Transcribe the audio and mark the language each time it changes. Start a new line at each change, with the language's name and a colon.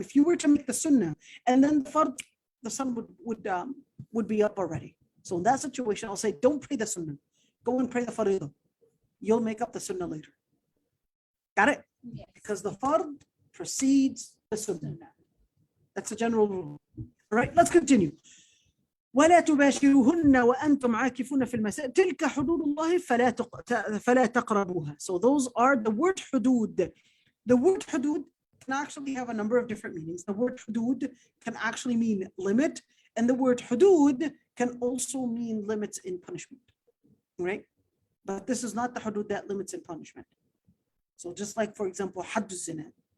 English: If you were to make the sunnah and then the Fard, the sun would be up already. So in that situation, I'll say, don't pray the sunnah. Go and pray the faridah. You'll make up the sunnah later. Got it? Yes. Because the fard precedes the sunnah. That's a general rule. All right, let's continue.
Arabic: ولا تباشروهن وأنتم عاكفون في المساجد تلك حدود الله فلا تقربوها.
English: So those are the word hudud. The word hudud can actually have a number of different meanings. The word hudud can actually mean limit, and the word hudud can also mean limits in punishment. Right? But this is not the hudud that limits in punishment. So just like, for example, hadd zina.